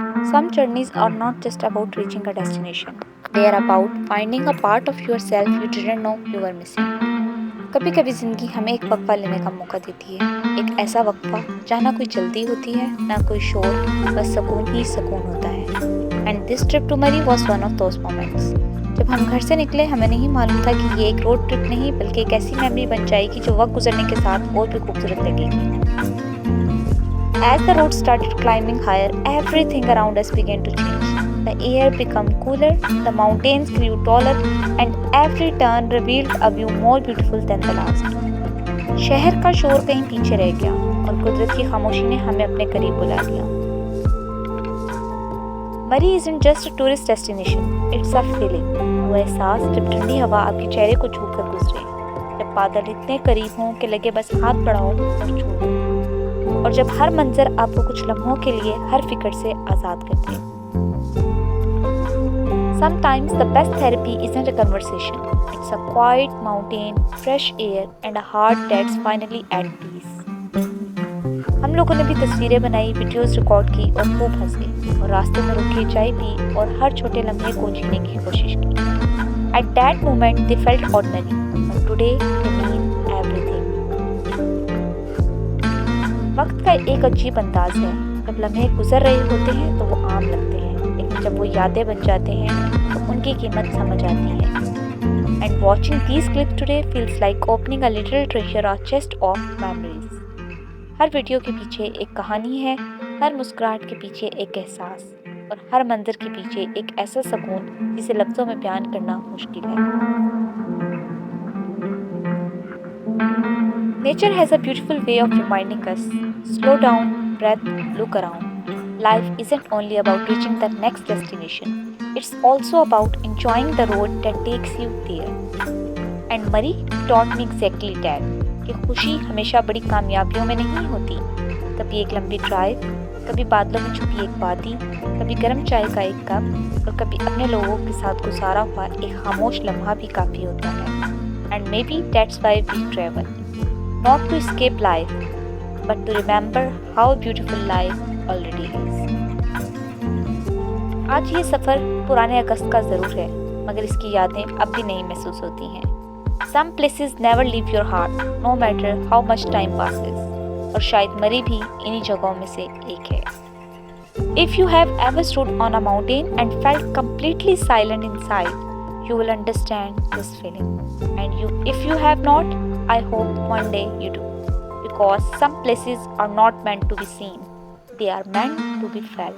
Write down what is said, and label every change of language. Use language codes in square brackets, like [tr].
[en] Some journeys are not just about reaching a destination. They are about finding a part of yourself you didn't know you were missing. [hi] कभी कभी ज़िंदगी हमें एक वक्फा लेने का मौका देती है, एक ऐसा वक्फा जहाँ ना कोई जल्दी होती है ना कोई शोर, बस सुकून ही सुकून होता है। [en] And this trip to Murree was one of those moments. [hi] जब हम घर से निकले हमें नहीं मालूम था कि ये एक रोड ट्रिप नहीं बल्कि एक ऐसी मेमोरी बन जाएगी जो वक्त गुजरने के साथ और भी खूबसूरत लगेगी। [en] As the road started climbing higher, everything around us began to change. The air became cooler, the mountains grew taller, and every turn revealed a view more beautiful than the last. [hi] शहर का शोर कहीं पीछे रह गया और कुदरत की खामोशी ने हमें अपने करीब बुला लिया। [en] Murree isn't just a tourist destination, it's a feeling. [hi] वो एहसास जब ठंडी हवा आपके चेहरे को छूकर गुजरे, जब बादल इतने करीब हों कि लगे बस हाथ बढ़ाओ और छू दो, और जब हर मंजर आपको कुछ लम्हों के लिए हर फिक्र से आज़ाद कर दे। [en] Sometimes the best therapy isn't a conversation. It's a quiet mountain, fresh air and a heart that's finally at peace. [hi] हम लोगों ने भी तस्वीरें बनाई, वीडियोस रिकॉर्ड की और खूब हंसे और रास्ते में रुके चाय पी और हर छोटे लम्हे को जीने की कोशिश की। [en] At that moment they felt ordinary, but today they mean everything. [hi] वक्त का एक अजीब अंदाज है, जब लम्हे गुजर रहे होते हैं तो वो आम लगते हैं, लेकिन जब वो यादें बन जाते हैं तो उनकी कीमत समझ आती है। [en] And watching these clips today feels like opening a little treasure और chest of memories. [hi] हर video के पीछे एक कहानी है, हर मुस्कुराहट के पीछे एक एहसास और हर मंजर के पीछे एक ऐसा सुकून जिसे लफ्ज़ों में बयान करना मुश्किल है। [en] Nature has a beautiful way of reminding us, slow down, breath, look around. Life isn't only about reaching the next destination, it's also about enjoying the road that takes you there. And Murray taught me exactly that, [hi] कि खुशी हमेशा बड़ी कामयाबियों में नहीं होती। कभी एक लंबी ड्राइव, कभी बादलों में छुपी एक वादी, कभी गर्म चाय का एक कप और कभी अपने लोगों के साथ गुजारा हुआ एक खामोश लम्हा भी काफ़ी होता है। [en] And maybe that's why we travel. Not to escape life, but to remember how beautiful life already is. [hi] आज ये सफ़र पुराने अगस्त का ज़रूर है, मगर इसकी यादें अब भी नहीं महसूस होती हैं। [en] Some places never leave your heart, no matter how much time passes. [hi] और शायद मरी भी इन्हीं जगहों में से एक है। [en] If you have ever stood on a mountain and felt completely silent inside, you will understand this feeling. And if you have not, I hope one day you do. Because some places are not meant to be seen. They are meant to be felt.